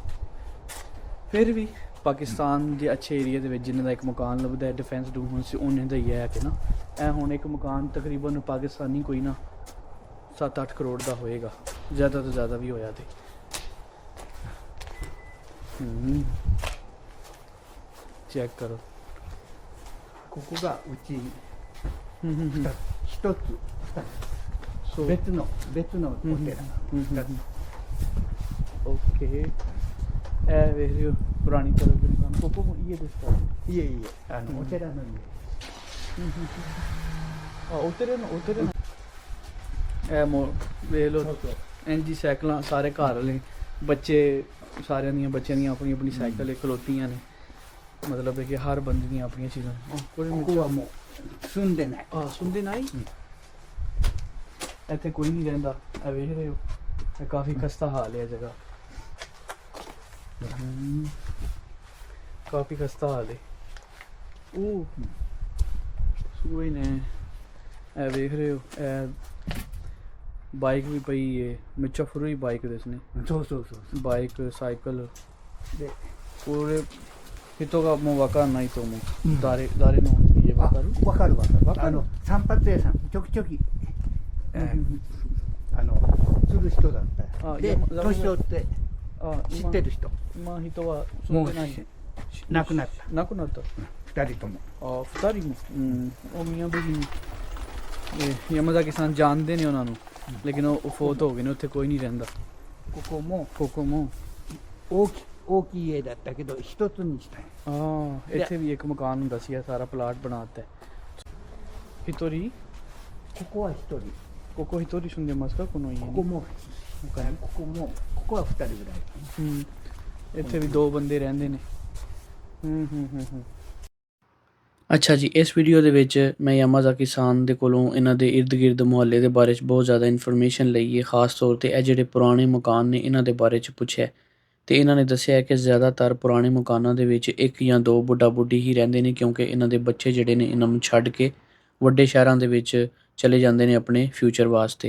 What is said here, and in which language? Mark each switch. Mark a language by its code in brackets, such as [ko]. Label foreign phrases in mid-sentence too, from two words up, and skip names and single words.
[pa] ਫਿਰ ਵੀ ਪਾਕਿਸਤਾਨ ਦੇ ਅੱਛੇ ਏਰੀਆ ਦੇ ਵਿੱਚ ਜਿਨ੍ਹਾਂ ਦਾ ਇੱਕ ਮਕਾਨ ਲੱਭਦਾ ਹੈ ਡਿਫੈਂਸ ਡੂਫੈਂਸ ਸੀ, ਉਹਨੇ ਦਾ ਹੀ ਹੈ ਕਿ ਨਾ। ਇਹ ਹੁਣ ਇੱਕ ਮਕਾਨ ਤਕਰੀਬਨ ਪਾਕਿਸਤਾਨੀ ਕੋਈ ਨਾ 7-8 ਕਰੋੜ ਦਾ ਹੋਏਗਾ, ਜ਼ਿਆਦਾ ਤੋਂ ਜ਼ਿਆਦਾ ਵੀ ਹੋਇਆ ਤੇ। ਚੈੱਕ ਕਰੋ। [ja] ここがうち一つそう別のお寺二つ [pa] ਓਕੇ ਇਹ ਵੇਖ ਲਿਓ ਪੁਰਾਣੀ ਤਰ੍ਹਾਂ ਦੇ ਮਕਾਨ ਕੋਕੋ ਇਹ ਦੱਸਦਾ [ja] いえいえお寺の家 [pa] ਉਤਰੇ ਨਾ ਇਹ ਵੇਖ ਲਓ ਇੰਜੀ ਸਾਈਕਲਾਂ ਸਾਰੇ ਘਰ ਵਾਲੇ ਬੱਚੇ ਸਾਰਿਆਂ ਦੀਆਂ ਬੱਚਿਆਂ ਦੀਆਂ ਆਪਣੀ ਆਪਣੀ ਸਾਈਕਲ ਖਲੋਤੀਆਂ ਨੇ। ਮਤਲਬ ਹੈ ਕਿ ਹਰ ਬੰਦੇ ਦੀਆਂ ਆਪਣੀਆਂ ਚੀਜ਼ਾਂ। [ja] ここはもう住んでない [pa] ਸੁਣਦੇ ਨਾ ਇੱਥੇ ਕੋਈ ਨਹੀਂ ਰਹਿੰਦਾ। ਇਹ ਵੇਖ ਰਹੇ ਹੋ ਇਹ ਕਾਫੀ ਖਸਤਾ ਹਾਲ ਹੈ ਜਗ੍ਹਾ। ਕਾਫੀ ਖਸਤਾ ਹਾਲ ਹੈ। ਉਹ ਸੂਈ ਨੇ ਇਹ ਵੇਖ ਰਹੇ ਹੋ ਇਹ ਬਾਈਕ ਵੀ ਪਈ ਹੈ ਮਿੱਚਾ ਫੁਰੀ ਬਾਈਕ [ja] ですね。そうそうそうバイクサイクルでこれ人がもう分かんないと思う、誰の家分あかるわかるわかるわかる散髪屋さんちょきちょきする人だったあで山年取ってあ知ってる人今人は住んでない亡くなった亡くなった二人ともあ二人も [pa] ਉਹ ਮੀਆਂ ਬੀਵੀ ਨੇ ਯਾਮਾਜ਼ਾਕੀ さん ਜਾਣਦੇ ਨੇ ਉਹਨਾਂ ਨੂੰ ਲੇਕਿਨ ਉਹ ਫੌਤ ਹੋ ਗਏ ਨੇ ਉੱਥੇ ਕੋਈ ਨਹੀਂ ਰਹਿੰਦਾ [ja] ここもここも大きい家だったけど一つにしたい [pa] ਇੱਥੇ ਵੀ ਇੱਕ ਮਕਾਨ ਹੁੰਦਾ ਸੀ ਇਹ ਸਾਰਾ ਪਲਾਟ ਬਣਾਤਾ 一人 [ja] ここは一人ここ一人住んでますかこの家にここもここは二人ぐらい [pa] ਇੱਥੇ ਵੀ ਦੋ ਬੰਦੇ ਰਹਿੰਦੇ ਨੇ ਅੱਛਾ ਜੀ, ਇਸ ਵੀਡੀਓ ਦੇ ਵਿੱਚ ਮੈਂ ਯਾਮਾਜ਼ਾਕੀ ਸਾਨ ਦੇ ਕੋਲੋਂ ਇਹਨਾਂ ਦੇ ਇਰਦ ਗਿਰਦ ਮੁਹੱਲੇ ਦੇ ਬਾਰੇ 'ਚ ਬਹੁਤ ਜ਼ਿਆਦਾ ਇਨਫੋਰਮੇਸ਼ਨ ਲਈ ਹੈ। ਖਾਸ ਤੌਰ 'ਤੇ ਇਹ ਜਿਹੜੇ ਪੁਰਾਣੇ ਮਕਾਨ ਨੇ ਇਹਨਾਂ ਦੇ ਬਾਰੇ 'ਚ ਪੁੱਛਿਆ ਤੇ ਇਹਨਾਂ ਨੇ ਦੱਸਿਆ ਕਿ ਜ਼ਿਆਦਾਤਰ ਪੁਰਾਣੇ ਮਕਾਨਾਂ ਦੇ ਵਿੱਚ ਇੱਕ ਜਾਂ ਦੋ ਬੁੱਢਾ ਬੁੱਢੀ ਹੀ ਰਹਿੰਦੇ ਨੇ, ਕਿਉਂਕਿ ਇਹਨਾਂ ਦੇ ਬੱਚੇ ਜਿਹੜੇ ਨੇ ਇਹਨਾਂ ਨੂੰ ਛੱਡ ਕੇ ਵੱਡੇ ਸ਼ਹਿਰਾਂ ਦੇ ਵਿੱਚ ਚਲੇ ਜਾਂਦੇ ਨੇ ਆਪਣੇ ਫਿਊਚਰ ਵਾਸਤੇ।